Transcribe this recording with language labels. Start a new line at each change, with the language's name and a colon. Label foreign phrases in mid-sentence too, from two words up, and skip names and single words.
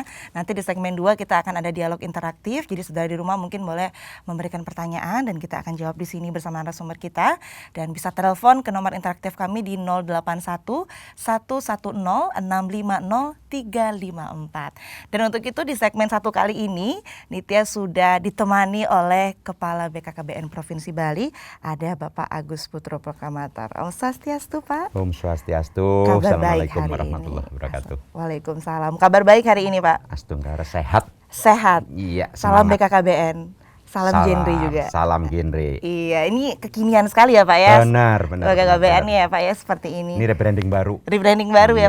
Indonesian: Nanti di segmen 2 kita akan ada dialog interaktif. Jadi saudara di rumah mungkin boleh memberikan pertanyaan dan kita akan jawab di sini bersama narasumber kita, dan bisa telepon ke nomor interaktif kami di 081 110 650 354. Dan untuk itu di segmen 1 kali ini Nitya sudah ditemani oleh Kepala BKKBN Provinsi Bali, ada Bapak Agus Putro Proklamator.
Balinese: Om Swastiastu, Pak. Om Swastiastu.
Arabic: السلام عليكم ورحمة الله وبركاته.
Indonesian: Waalaikumsalam. Kabar baik hari ini, Pak? Astunkara sehat. Sehat. Iya. Salam Semangat. BKKBN. Salam genre juga. Salam genre. Iya, ini kekinian sekali ya Pak ya. Benar. BKKBN nih ya Pak ya, seperti ini. Ini rebranding baru. Rebranding baru ya